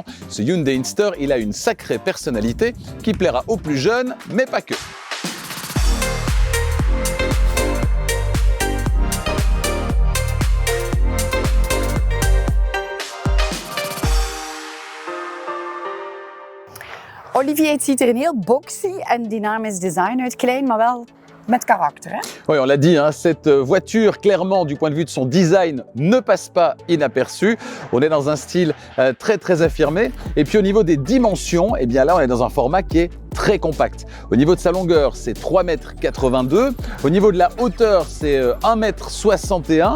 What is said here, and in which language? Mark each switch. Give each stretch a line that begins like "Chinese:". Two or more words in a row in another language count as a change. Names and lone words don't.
French: Ce Hyundai Inster, il a une sacrée personnalité qui plaira aux plus jeunes, mais pas que.
Dutch: Olivier, het ziet er een heel boxy en dynamisch design uit. Klein, maar wel met karakter. Hè?
French: Oui, on l'a dit, cette voiture, clairement, du point de vue de son design, ne passe pas inaperçue. On est dans un style très affirmé. Et puis au niveau des dimensions, eh bien là, on est dans un format qui est très compact. Au niveau de sa longueur, c'est 3,82 m. Au niveau de la hauteur, c'est 1,61 m.